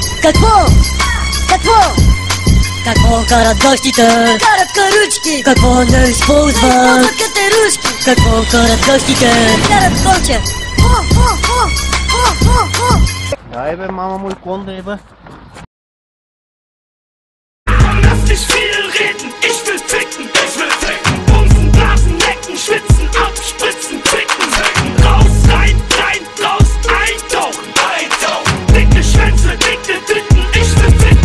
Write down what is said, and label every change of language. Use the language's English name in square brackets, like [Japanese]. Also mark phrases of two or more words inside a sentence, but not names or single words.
[Bulgarian] Какво? Какво? Какво карат гостите? Карат каручки. Какво не използват? Използват катерушки. Какво карат гостите? Карат конче. Дай бе, мама му и клон да еба. [German] Lass dich viel reden, ich will ficken, bumsen, blasen, lecken, schwitzen, abspritzen, ficken, raus, rein, raus, eintauchen, dicke Schwänze, dicke Titten, ich will ficken,